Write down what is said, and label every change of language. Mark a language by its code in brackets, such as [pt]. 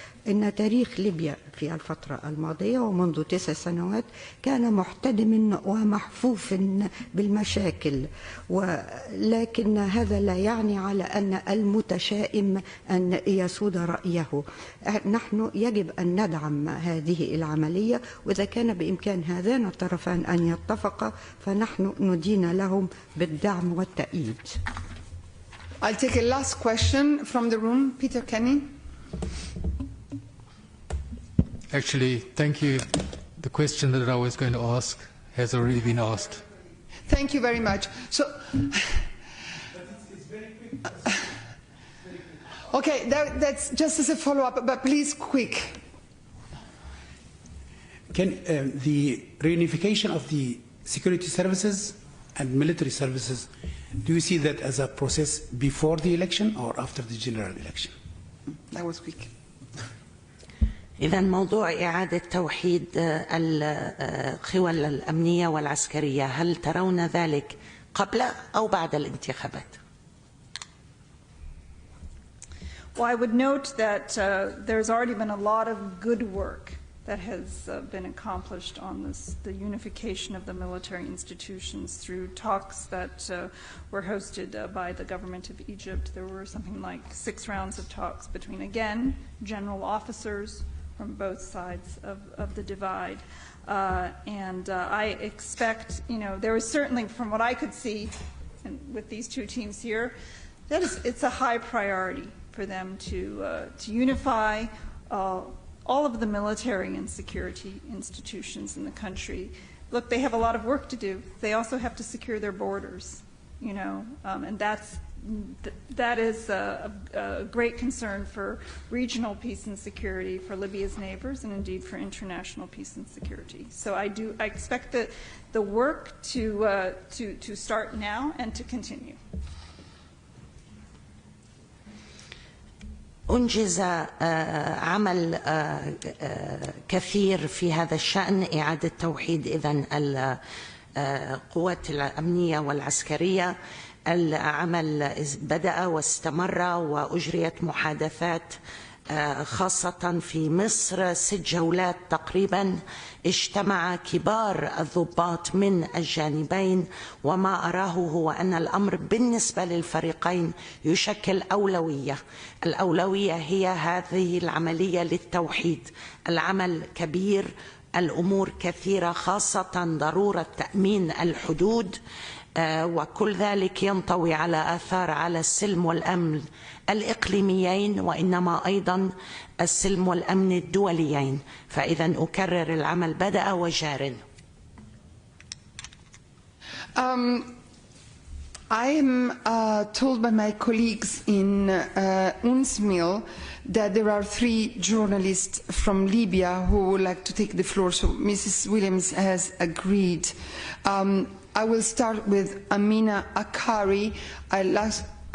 [ar] إن تاريخ ليبيا في الفترة الماضية ومنذ 9 سنوات كان محتدم ومحفوف بالمشاكل، ولكن هذا لا يعني على أن المتشائم أن يسود رأيه. نحن يجب أن ندعم هذه العملية، وإذا كان بإمكان هذان الطرفان أن يتفقا فنحن ندين لهم بالدعم والتأييد. [en] I'll take a last question from the room. Peter Kenny. Actually, thank you. The question that I was going to ask has already been asked. Thank you very much. So, okay, that's just as a follow-up, but please quick. Can the reunification of the security services and military services, do you see that as a process before the election or after the general election? That was quick. [ar] إذا موضوع إعادة توحيد القوى الأمنية والعسكرية، هل ترون ذلك قبل أو بعد الانتخابات؟ [en] Well, I would note that there's already been a lot of good work that has been accomplished on the unification of the military institutions through talks that were hosted by the government of Egypt. There were something like 6 rounds of talks between, again, general officers from both sides of the divide. And I expect, there is certainly, from what I could see with these 2 teams here, that it's a high priority for them to unify all of the military and security institutions in the country. Look, they have a lot of work to do. They also have to secure their borders, and that is a great concern for regional peace and security, for Libya's neighbors, and indeed for international peace and security. So I expect the work to start now and to continue. [ar] أنجز عمل كثير في هذا الشأن، إعادة توحيد إذن القوات الأمنية والعسكرية. العمل بدأ واستمر وأجريت محادثات خاصة في مصر 6 جولات تقريبا. اجتمع كبار الضباط من الجانبين، وما أراه هو أن الأمر بالنسبة للفريقين يشكل أولوية. الأولوية هي هذه العملية للتوحيد. العمل كبير، الأمور كثيرة، خاصة ضرورة تأمين الحدود، وكل ذلك ينطوي على آثار على السلم والأمن الإقليميين، وإنما أيضا السلم والأمن الدوليين. فإذا أكرر العمل بدأ وجار. [en] I am told by my colleagues in UNSMIL that there are 3 journalists from Libya who would like to take the floor, so Mrs. Williams has agreed. I will start with Amina Akari. I'll